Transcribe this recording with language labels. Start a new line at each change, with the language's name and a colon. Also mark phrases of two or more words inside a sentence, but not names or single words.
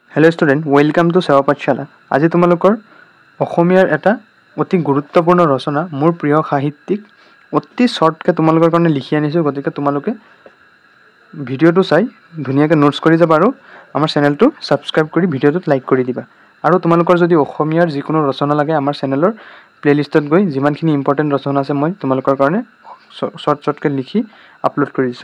English: Hello student welcome to सेवा पाठशाला।
Assamese: আজি তোমালোকৰ অসমীয়াৰ এটা অতি গুৰুত্বপূৰ্ণ ৰচনা মোৰ প্ৰিয় সাহিত্যিক অতি শৰ্টকে তোমালোকৰ কাৰণে লিখি আনিছো। গতিকে তোমালোকে ভিডিঅ'টো চাই ধুনীয়াকৈ নোটছ কৰি যাবা আৰু আমাৰ চেনেলটো সাবস্ক্ৰাইব কৰি ভিডিঅ'টোত লাইক কৰি দিবা। আৰু তোমালোকৰ যদি অসমীয়াৰ যিকোনো ৰচনা লাগে আমাৰ চেনেলৰ প্লেলিষ্টত গৈ যিমানখিনি ইম্পৰ্টেণ্ট ৰচনা আছে মই তোমালোকৰ কাৰণে শৰ্টকে লিখি আপলোড কৰি দিছোঁ।